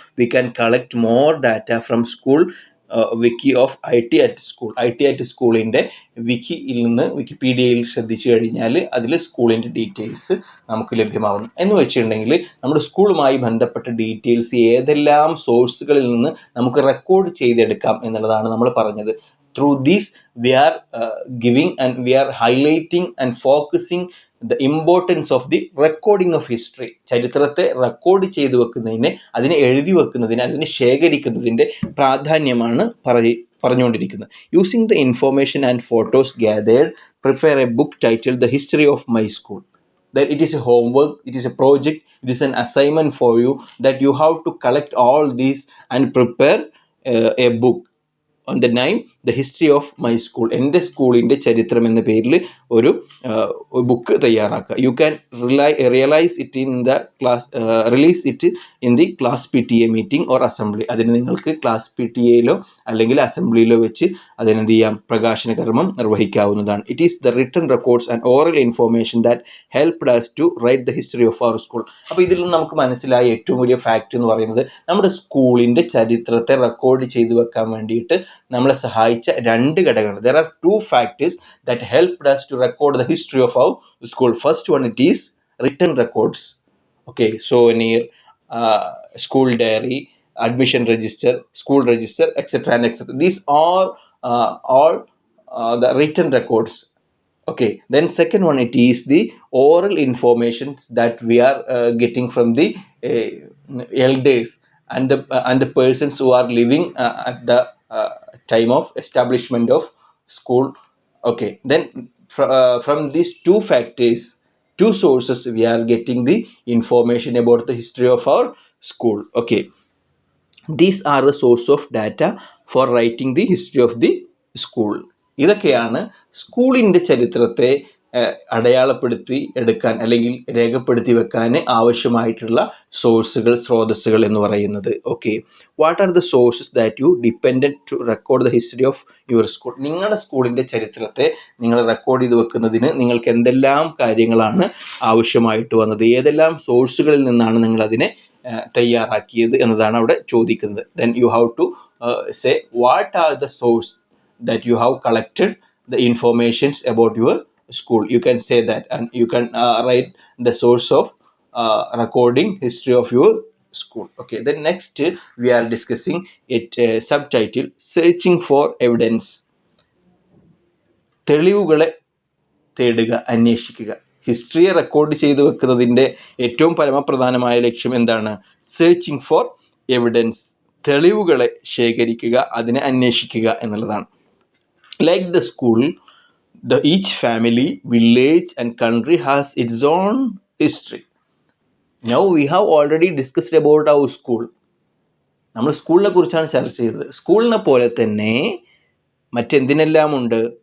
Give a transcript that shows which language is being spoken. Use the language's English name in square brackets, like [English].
[English] we can collect more data from school wiki of IT at [Malayalam] സ്കൂളിൻ്റെ വിക്കിയിൽ നിന്ന്, വിക്കിപീഡിയയിൽ ശ്രദ്ധിച്ചു കഴിഞ്ഞാൽ അതിൽ സ്കൂളിൻ്റെ ഡീറ്റെയിൽസ് നമുക്ക് ലഭ്യമാവുന്നു. എന്ന് വെച്ചിട്ടുണ്ടെങ്കിൽ നമ്മുടെ സ്കൂളുമായി ബന്ധപ്പെട്ട ഡീറ്റെയിൽസ് ഏതെല്ലാം സോഴ്സുകളിൽ നിന്ന് നമുക്ക് റെക്കോർഡ് ചെയ്തെടുക്കാം എന്നുള്ളതാണ് നമ്മൾ പറഞ്ഞത്. [English] Through this we are giving and we are highlighting and focusing the importance of the recording of history. [Malayalam] ചരിത്രത്തെ റെക്കോർഡ് ചെയ്തു വെക്കുന്നതിന്, അതിനെ എഴുതി വെക്കുന്നതിന്, അതിനെ ശേഖരിക്കുന്നതിൻ്റെ പ്രാധാന്യമാണ് പറഞ്ഞുകൊണ്ടിരിക്കുന്നത്. [English] Using the information and photos gathered, prepare a book titled the history of my school. That it is a homework, it is a project, it is an assignment for you, that you have to collect all these and prepare a book on the name the history of my school, [Malayalam] എൻ്റെ സ്കൂളിൻ്റെ ചരിത്രം എന്ന പേരിൽ ഒരു book തയ്യാറാക്കുക. [English] You can realise it in the class release it in the class PTA meeting or assembly. [Malayalam] അതിന് നിങ്ങൾക്ക് class PTA അല്ലെങ്കിൽ അസംബ്ലിയിലോ വെച്ച് അതിനെന്ത് ചെയ്യാം, പ്രകാശന കർമ്മം നിർവഹിക്കാവുന്നതാണ്. [English] It is the written records and oral information that helped us to write the history of our school. [Malayalam] അപ്പോൾ ഇതിൽ നിന്ന് നമുക്ക് മനസ്സിലായ ഏറ്റവും വലിയ ഫാക്റ്റ് എന്ന് പറയുന്നത് നമ്മുടെ സ്കൂളിൻ്റെ ചരിത്രത്തെ റെക്കോർഡ് ചെയ്തു വെക്കാൻ വേണ്ടിയിട്ട് നമ്മളെ സഹായിച്ച രണ്ട് ഘടകങ്ങൾ. [English] There are two factors that helped us to record the history of our school. First one, it is written records. Okay, souvenir, school diary, admission register, school register, etc. and etc. These are all the written records. Okay, then second one, it is the oral information that we are getting from the elders and the persons who are living at the time of establishment of school. Okay, then from these two factors, two sources, we are getting the information about the history of our school. Okay, these are the source of data for writing the history of the school. [Malayalam] ഇതൊക്കെയാണ് സ്കൂളിൻ്റെ ചരിത്രത്തെ അടയാളപ്പെടുത്തി എടുക്കാൻ അല്ലെങ്കിൽ രേഖപ്പെടുത്തി വെക്കാൻ ആവശ്യമായിട്ടുള്ള സോഴ്സുകൾ, സ്രോതസ്സുകൾ എന്ന് പറയുന്നത്. [English] Okay, what are the sources that you dependent to record the history of your school? [Malayalam] നിങ്ങളുടെ സ്കൂളിൻ്റെ ചരിത്രത്തെ നിങ്ങൾ റെക്കോർഡ് ചെയ്ത് വെക്കുന്നതിന് നിങ്ങൾക്ക് എന്തെല്ലാം കാര്യങ്ങളാണ് ആവശ്യമായിട്ട് വന്നത്, ഏതെല്ലാം സോഴ്സുകളിൽ നിന്നാണ് നിങ്ങളതിനെ തയ്യാറാക്കിയത് എന്നതാണ് അവിടെ ചോദിക്കുന്നത്. [English] Then you have to say what are the source that you have collected the informations about your school. You can say that, and you can write the source of recording history of your school. Okay, then next we are discussing it subtitle searching for evidence. [Malayalam] തെളിവുകളെ തേടുക, അന്വേഷിക്കുക. ഹിസ്റ്ററിയെ record ചെയ്തു വെക്കുന്നതിൻ്റെ ഏറ്റവും പരമപ്രധാനമായ ലക്ഷ്യം എന്താണ്? [English] searching for evidence, [Malayalam] തെളിവുകളെ ശേഖരിക്കുക, അതിനെ അന്വേഷിക്കുക എന്നുള്ളതാണ്. [English] Like the school, each family, village and country has its own history. Now we have already discussed about our school. [Malayalam] നമ്മൾ സ്കൂളിനെ കുറിച്ചാണ് ചർച്ച ചെയ്തത്. സ്കൂളിനെ പോലെ തന്നെ മറ്റെന്തിനെല്ലാം ഉണ്ട്?